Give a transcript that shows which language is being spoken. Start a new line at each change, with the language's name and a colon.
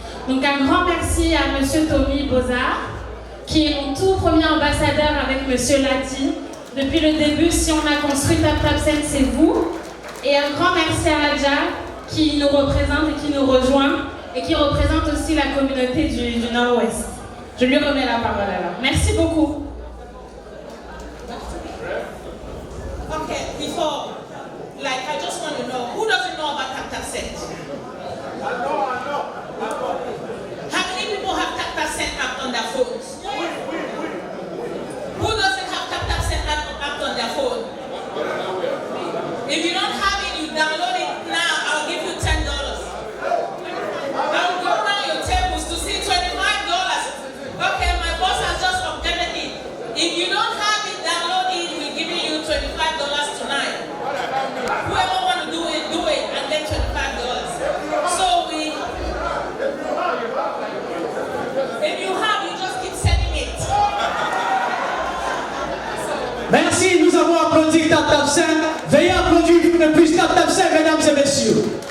French: Donc un grand merci à Monsieur Tommy Bozard, qui est mon tout premier ambassadeur avec Monsieur Lati. Depuis le début, si on a construit TapTapSend, c'est vous. Et un grand merci à Adja, qui nous représente et qui nous rejoint, et qui représente aussi la communauté du Nord-Ouest. Je lui remets la parole alors. Merci beaucoup.
English: Okay, before, I just want to know, who doesn't know about TapTapSend? I know. How many people have TapTapSend app on their phones? Who doesn't have TapTapSend app on their phone? If you don't have it, you download it now. I'll give you $10. I'll go around your tables to see $25. Okay, my boss has just updated it. If you don't have it, download it. We're giving you $25 tonight. Whoever want to do it and get $25. So if you have, you just keep sending it.
French: Merci, nous avons applaudi TapTapSend. Veuillez applaudir une fois de plus TapTapSend, mesdames et messieurs.